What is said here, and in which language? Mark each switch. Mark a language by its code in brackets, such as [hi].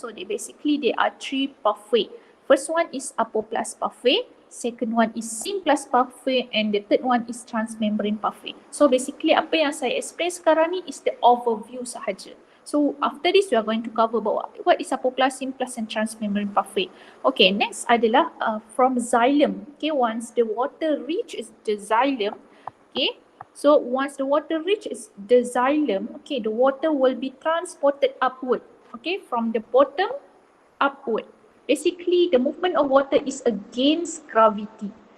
[en] So they are three pathway. First one is apoplast pathway, second one is symplast pathway, and the third one is transmembrane pathway. So basically [ms] apa yang saya [en] explain [ms] sekarang ni [en] is the overview [ms] sahaja. [en] So after this we are going to cover about what is apoplast, symplast and transmembrane pathway. Okay, next [ms] adalah [en] from xylem. Okay, once the water reaches the xylem, okay, so once the water reaches the xylem, okay, the water will be transported upward, okay, from the bottom upward. Basically the movement of water is against gravity.